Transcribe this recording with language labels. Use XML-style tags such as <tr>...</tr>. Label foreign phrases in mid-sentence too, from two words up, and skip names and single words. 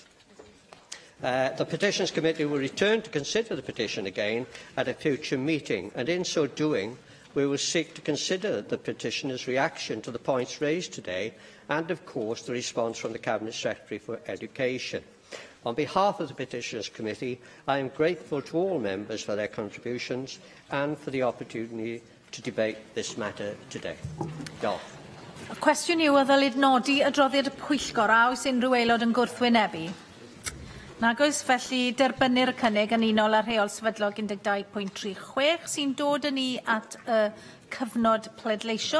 <en>The Petitions Committee will return to consider the petition again at a future meeting, and in so doing we will seek to consider the petitioner's reaction to the points raised today and, of course, the response from the Cabinet Secretary for Education. On behalf of the Petitions Committee, I am grateful to all members for their contributions and for the opportunity to debate this matter today.</en> <cy>Diolch. Y cwestiwn yw o ddylid nodi adroddiad y Pwyllgor a oes unrhyw aelod yn gwrthwynebu. Nag oes, felly derbynir y cynnig yn unol â rheol sefydlog 12.36 sy'n dod yn ni at y cyfnod pleidleisio.</cy>